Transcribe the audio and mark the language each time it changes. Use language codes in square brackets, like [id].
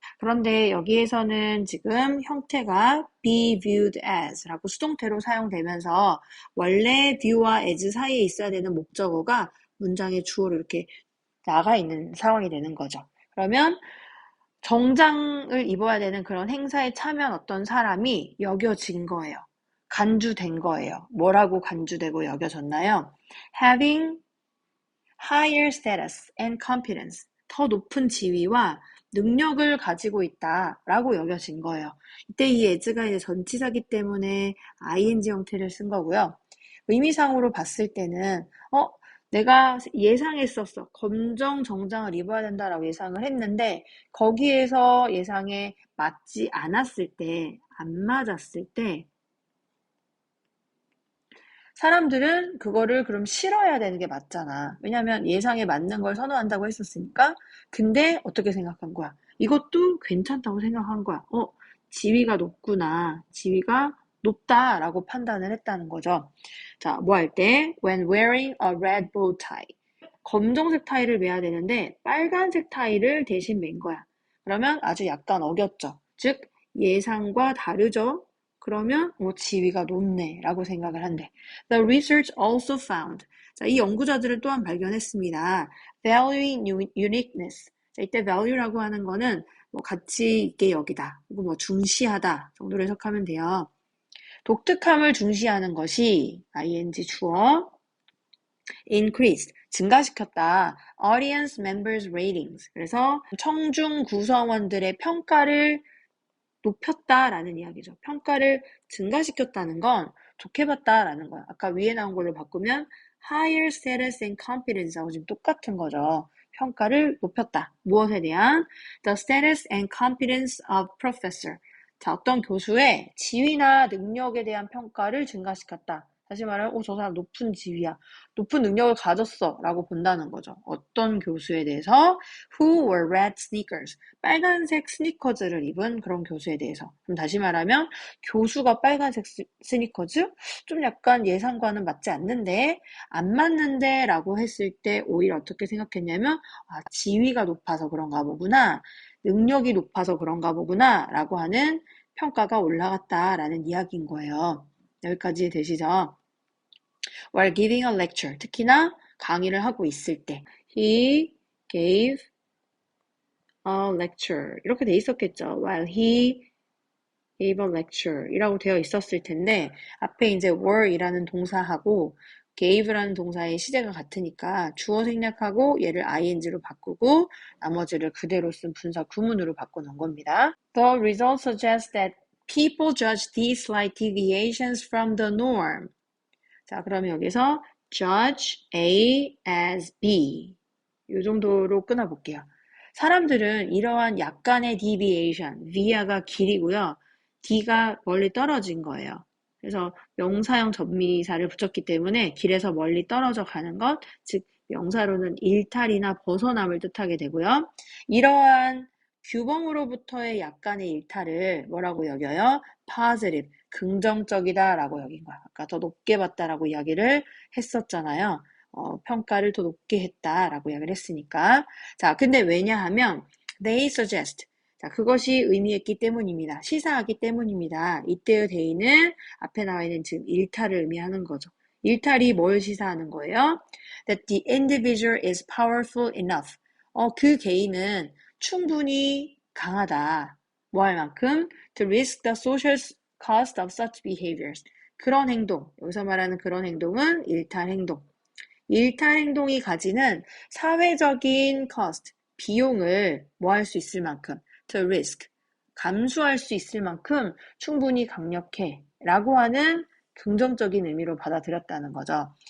[ko] 그런데 여기에서는 지금 형태가 [en] be viewed as [ko] 라고 수동태로 사용되면서 원래 view와 as 사이에 있어야 되는 목적어가 문장의 주어로 이렇게 나가 있는 상황이 되는 거죠. 그러면 정장을 입어야 되는 그런 행사에 참여한 어떤 사람이 여겨진 거예요. 간주된 거예요. 뭐라고 간주되고 여겨졌나요? [en] Having higher status and competence. [ko] 더 높은 지위와 능력을 가지고 있다라고 여겨진 거예요. 이때 이 as가 이제 전치사기 때문에 ing 형태를 쓴 거고요. 의미상으로 봤을 때는 내가 예상했었어. 검정 정장을 입어야 된다라고 예상을 했는데 거기에서 예상에 맞지 않았을 때, 안 맞았을 때 사람들은 그거를 그럼 싫어해야 되는 게 맞잖아. 왜냐면 예상에 맞는 걸 선호한다고 했었으니까. 근데 어떻게 생각한 거야? 이것도 괜찮다고 생각한 거야. 지위가 높구나. 지위가 높다라고 판단을 했다는 거죠. 자, 뭐 할 때? [en] When wearing a red bow tie. [ko] 검정색 타이를 매야 되는데 빨간색 타이를 대신 맨 거야. 그러면 아주 약간 어겼죠. 즉, 예상과 다르죠? 그러면 지위가 높네 라고 생각을 한대. [en] The research also found. [ko] 자, 이 연구자들은 또한 발견했습니다. [en] Valuing uniqueness. [ko] 자, 이때 value라고 하는 거는 뭐 가치 있게 여기다, 그리고 뭐 중시하다 정도로 해석하면 돼요. 독특함을 중시하는 것이 ing 주어 increased, 증가시켰다. [en] audience members ratings. [ko] 그래서 청중 구성원들의 평가를 높였다라는 이야기죠. 평가를 증가시켰다는 건 좋게 봤다라는 거야. 아까 위에 나온 걸로 바꾸면 [en] higher status and competence [ko] 하고 지금 똑같은 거죠. 평가를 높였다. 무엇에 대한? [en] The status and competence of professor. [ko] 자, 어떤 교수의 지위나 능력에 대한 평가를 증가시켰다. 다시 말하면 저 사람 높은 지위야. 높은 능력을 가졌어 라고 본다는 거죠. 어떤 교수에 대해서 [en] who wore red sneakers. [ko] 빨간색 스니커즈를 입은 그런 교수에 대해서. 그럼 다시 말하면 교수가 빨간색 스니커즈? 좀 약간 예상과는 맞지 않는데 안 맞는데 라고 했을 때 오히려 어떻게 생각했냐면 지위가 높아서 그런가 보구나. 능력이 높아서 그런가 보구나 라고 하는 평가가 올라갔다라는 이야기인 거예요. 여기까지 되시죠? [en] While giving a lecture, [ko] 특히나 강의를 하고 있을 때 [en] He gave a lecture [ko] 이렇게 돼 있었겠죠. [en] While he gave a lecture [ko] 이라고 되어 있었을 텐데 앞에 이제 were 이라는 동사하고 gave라는 동사의 시제가 같으니까 주어 생략하고 얘를 ing로 바꾸고 나머지를 그대로 쓴 분사 구문으로 바꿔놓은 겁니다. [en] The result suggests that people judge these slight deviations from the norm. [ko] 자, 그러면 여기서 [en] judge A as B [ko] 이 정도로 끊어볼게요. 사람들은 이러한 약간의 deviation, via가 길이고요. d가 멀리 떨어진 거예요. 그래서 명사형 접미사를 붙였기 때문에 길에서 멀리 떨어져 가는 것, 즉 명사로는 일탈이나 벗어남을 뜻하게 되고요. 이러한 규범으로부터의 약간의 일탈을 뭐라고 여겨요? positive, 긍정적이다 라고 여긴 거야. 아까 더 높게 봤다라고 이야기를 했었잖아요. 평가를 더 높게 했다라고 이야기를 했으니까. 자, 근데 왜냐하면 [en] they suggest. [ko] 자, 그것이 의미했기 때문입니다. 시사하기 때문입니다. 이때의 they는 앞에 나와 있는 지금 일탈을 의미하는 거죠. 일탈이 뭘 시사하는 거예요? [en] That the individual is powerful enough. [ko] 그 개인은 충분히 강하다. 뭐 할 만큼? [en] To risk the social cost of such behaviors. [ko] 그런 행동, 여기서 말하는 그런 행동은 일탈 행동. 일탈 행동이 가지는 사회적인 cost, 비용을 뭐 할 수 있을 만큼, [en] to risk, [ko] 감수할 수 있을 만큼 충분히 강력해 라고 하는 긍정적인 의미로 받아들였다는 거죠.